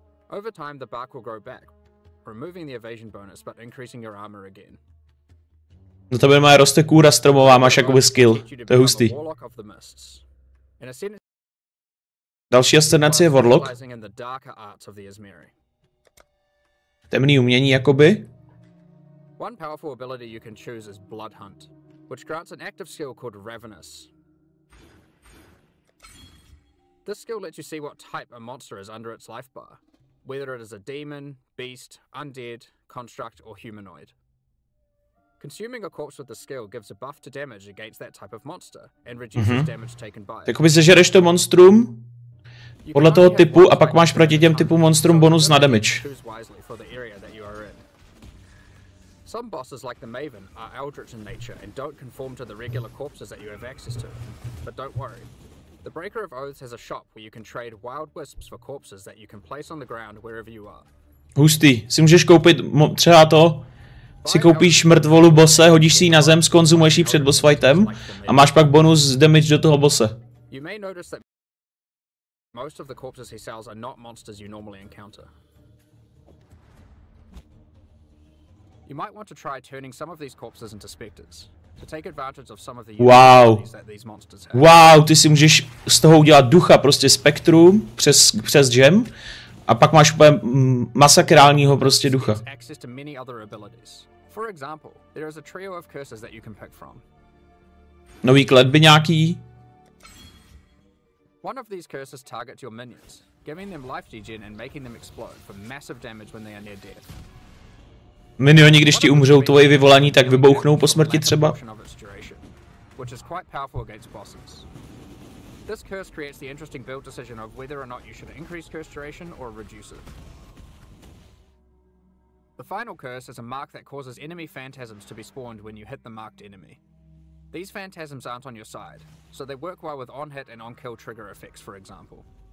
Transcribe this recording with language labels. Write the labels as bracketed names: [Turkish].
[English] Over time, the bark will grow back, removing the evasion bonus but increasing your armor again. [Czech] No to má roste kůra stromová, máš jakoby skill. To je hustý. Další ascendace je Warlock. Temný umění jakoby. [English] One powerful ability you can choose is Blood Hunt, which grants an active skill called Ravenous. This skill lets you see what type a monster is under its life bar, whether it is a demon, beast, undead, construct, or humanoid. Consuming a corpse with the skill gives a buff to damage against that type of monster and reduces damage taken by it. [Czech] Jakoby sežereš to monstrum podle toho typu a pak máš proti těm typu monstrum bonus na damage. [English] Some bosses like the Maven are eldritch in nature and don't conform to the regular corpses that you have access to. But don't worry. The Breaker of Oaths has a shop where you can trade wild wisps for corpses that you can place on the ground wherever you are. [Czech] Hustý. Si můžeš koupit třeba to, si koupíš mrtvolu bose, hodíš si ji na zem, skonzumuješ ji před boss fightem a máš pak bonus damage do toho bose. [English] You may notice that most of the corpses he sells are not monsters you normally encounter. You might want to try turning some of these corpses into specters to take advantage of some of the abilities that these monsters have. [Czech] Wow, ty si můžeš z toho udělat ducha, prostě spektrum přes gem a pak máš úplně masakrálního prostě ducha. [English] Access to many other abilities. For example, there is a trio of curses that you can pick from. [Czech] Nový kletby nějaký. [English] One of these curses targets your minions, giving them life degen and making them explode for massive damage when they are near death. [Czech] Minioni, když ti umřou tvoje vyvolání, tak vybouchnou po smrti třeba. [English] Which is quite powerful against bosses. This curse creates the interesting build decision of whether or not you should increase curse duration or reduce it. The final curse is a mark that causes enemy phantasms to be spawned when you hit the marked enemy. These phantasms aren't on your side, so they work well with on-hit and on-kill trigger effects, for example.